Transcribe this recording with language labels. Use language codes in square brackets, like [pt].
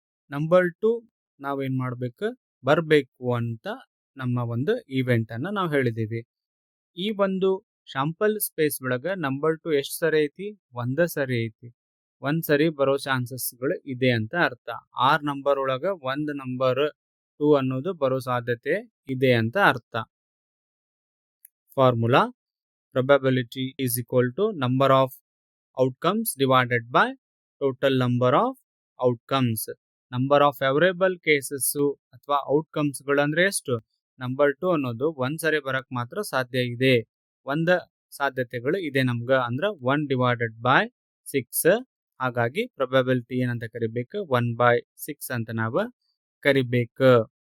[kn] Number 2 ನಾವೇನ್ ಮಾಡ್ಬೇಕು ಬರಬೇಕು ಅಂತ ನಮ್ಮ ಒಂದು ಇವೆಂಟ್ ಅನ್ನ ನಾವು ಹೇಳಿದೀವಿ. ಈ ಒಂದು ಶಾಂಪಲ್ ಸ್ಪೇಸ್ ಒಳಗ ನಂಬರ್ 2 ಎಷ್ಟು ಸರಿ ಐತಿ? 1 ಸರಿ ಐತಿ. 1 ಸರಿ ಬರೋ ಚಾನ್ಸಸ್ಗಳು ಇದೆ ಅಂತ ಅರ್ಥ. 6 ನಂಬರ್ ಒಳಗ 1 ನಂಬರ್ 2 ಅನ್ನೋದು ಬರೋ ಸಾಧ್ಯತೆ ಇದೆ ಅಂತ ಅರ್ಥ. [en] Formula probability is equal to number of outcomes divided by total number of outcomes. [kn] Number of favourable cases ಅಥವಾ ಔಟ್ಕಮ್ಸ್ ಗಳಂದ್ರೆ ಎಷ್ಟು? ನಂಬರ್ 2 ಅನ್ನೋದು 1 ಸರಿ ಬರಕ್ ಮಾತ್ರ ಸಾಧ್ಯ ಇದೆ. 1 ಸಾಧ್ಯತೆಗಳು ಇದೆ ನಮ್ಗ, ಅಂದ್ರ 1 ಡಿವೈಡೆಡ್ ಬೈ 6. ಹಾಗಾಗಿ ಪ್ರೊಬಬಿಲಿಟಿ ಏನಂತ ಕರಿಬೇಕು? 1/6 ಅಂತ ನಾವು ಕರಿಬೇಕು.